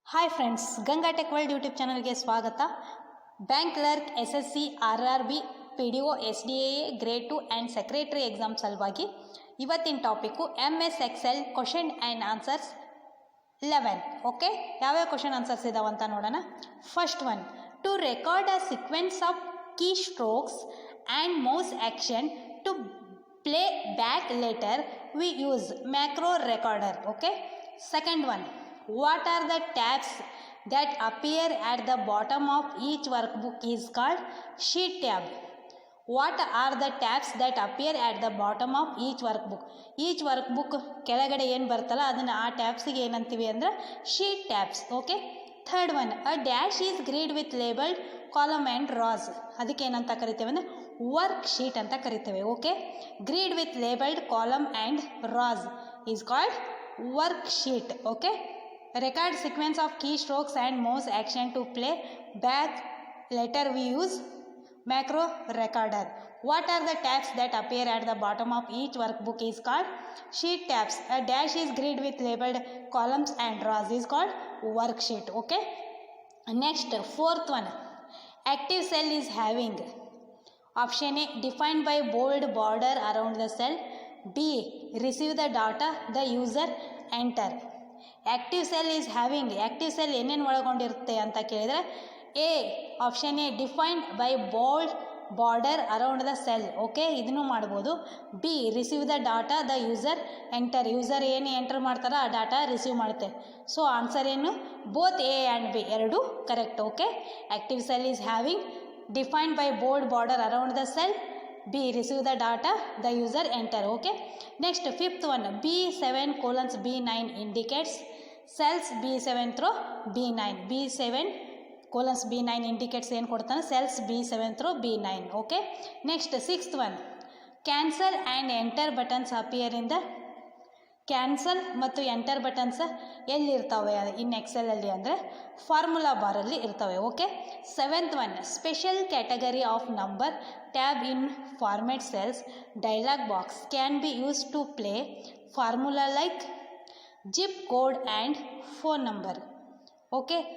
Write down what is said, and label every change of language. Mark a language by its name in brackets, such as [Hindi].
[Kannada] Hi friends, Ganga tech world YouTube ಚಾನಲ್ಗೆ ಸ್ವಾಗತ. Bank clerk, SSC, RRB, PDO, SDA grade 2 and secretary exam ಸಲುವಾಗಿ ಇವತ್ತಿನ topic MS Excel question and answers 11. [English] okay, [Kannada] ಯಾವ್ಯಾವ question answers ಇದಾವಂತ ನೋಡೋಣ. [English] First one, to record a sequence of keystrokes and mouse action to play back later we use macro recorder. Okay. Second one, what are the tabs that appear at the bottom of each workbook is called sheet tab. What are the tabs that appear at the bottom of each workbook? Each workbook [Kannada] ಕೆಳಗಡೆ ಏನು ಬರ್ತಲ್ಲ ಅದನ್ನು ಆ ಟ್ಯಾಬ್ಸಿಗೆ ಏನಂತೀವಿ ಅಂದ್ರೆ sheet tabs. Okay. [English] Third one, a dash is grid with labeled column and rows. [Kannada] ಅದಕ್ಕೆ ಏನಂತ ಕರಿತೇವೆ ಅಂದರೆ ವರ್ಕ್ ಶೀಟ್ ಅಂತ ಕರಿತೇವೆ. Okay. [English] Grid with labeled column and rows is called worksheet. Okay. Record sequence of keystrokes and mouse action to play back later we use macro recorder. What are the tabs that appear at the bottom of each workbook is called sheet tabs. A dash is grid with labeled columns and rows is called worksheet. Okay. Next, fourth one, active cell is having option A, defined by bold border around the cell. B, receive the data the user enter. Active cell is having, [Kannada] active cell ಏನೇನು ಒಳಗೊಂಡಿರುತ್ತೆ ಅಂತ ಕೇಳಿದರೆ [English] A option A, defined by bold border around the cell. [Kannada] Okay, ಇದನ್ನು ಮಾಡ್ಬೋದು. B, [English] receive the data the user enter, [Kannada] user ಏನು enter ಮಾಡ್ತಾರೋ ಆ data receive ಮಾಡುತ್ತೆ. ಸೊ ಆನ್ಸರ್ ಏನು, [English] both A and B [Kannada] ಎರಡು correct. Okay. [English] Active cell is having, defined by bold border around the cell. B, receive the data the user enter. Okay. Next, fifth one, B7 colons B9 indicates cells B7 through B9. B7 colons B9 indicates [Kannada] ಏನು ಕೊಡ್ತಾನೆ, [English] cells B7 through B9. Okay. Next, sixth one, cancel and enter buttons appear in the, [Kannada] cancel ಮತ್ತು enter buttons ಎಲ್ಲಿರ್ತವೆ ಇನ್ ಎಕ್ಸೆಲಲ್ಲಿ ಅಂದರೆ formula ಬಾರಲ್ಲಿ ಇರ್ತವೆ. Okay. [English] Seventh one, special category of number tab in format cells dialog box can be use to play formula like zip code and phone number. Okay.